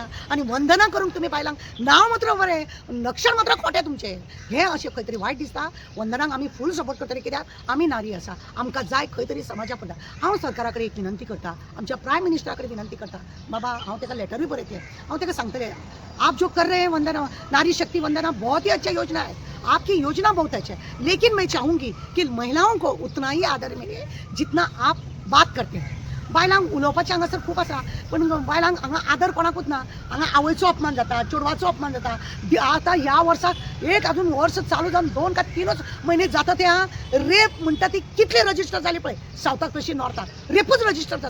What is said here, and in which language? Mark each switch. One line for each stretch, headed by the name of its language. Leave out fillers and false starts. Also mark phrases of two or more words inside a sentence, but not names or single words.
Konkani: आनी वंदना करूंक तुमी बायलांक नांव मात्र बरें, लक्षण मात्र खोटे तुमचे. हे अशें खंय तरी वायट दिसता. वंदनाक आमी
English: full support
Konkani: करतले कित्याक आमी नारी आसा, आमकां जाय खंय तरी समाजा पडटा. हांव सरकारा कडेन एक विनंती करता, आमच्या प्रायम मिनिस्टरा कडेन विनंती करता, बाबा हांव ताका लेटरूय बरयतलें, हांव ताका सांगतलें
Hindi: आप जो कर रहे हैं वंदना, नारी शक्ति वंदना बहुत ही अच्छा योजना है, आपकी योजना बहुत अच्छा है, लेकिन मैं चाहूँगी कि महिलाओं को उतना ही आदर मिले जितना आप बात करते हैं.
Konkani: बायलांक उलोवपाचें हांगासर खूब आसा पण बायलांक हांगा आदर कोणाकूच ना. हांगा आवयचो अपमान जाता, चेडवाचो अपमान जाता. आतां ह्या वर्साक एक अजून वर्स चालू जावन 2 का 3च म्हयने जाता ते रेप म्हणटा ती कितले रजिस्टर जाली पळय सावथाक तशी नॉर्थाक रेपूच रजिस्टर जाता.